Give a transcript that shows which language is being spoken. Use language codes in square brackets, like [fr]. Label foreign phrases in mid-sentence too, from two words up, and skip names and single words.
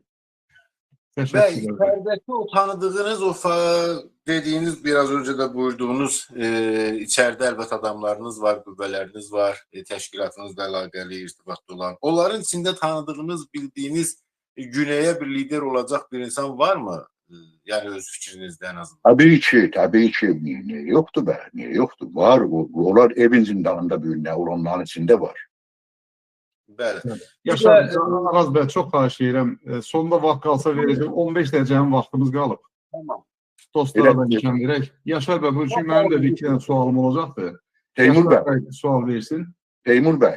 [tr] Ve içerideki o tanıdığınız, dediğiniz biraz önce de buyurduğunuz içeride elbet adamlarınız var, [az] qüvvələriniz var, təşkilatınızla əlaqəli [tr] irtibatlı olan. Onların içinde tanıdığınız, bildiğiniz güneye bir lider olacak bir insan var mı? Yani öz fikrinizde en azından. Tabii ki. Niye yoktu be? Niye yoktu? Var. Onlar evin zindanında büyünler, olanların içinde var. [az] Bəli. Yaşar, Araz bəy, çox xahiş edirəm. Sonda vaxt qalsa verəcəm. 15 dəqiqənin vaxtımız qalıb. Tamam. Dostlara da nişan verək. Yaşar bəy, bu üçün mənim də bir iki dənə sualım olacaqdır. Teymur Yaşar bəy, bəy sual versin. Teymur bəy,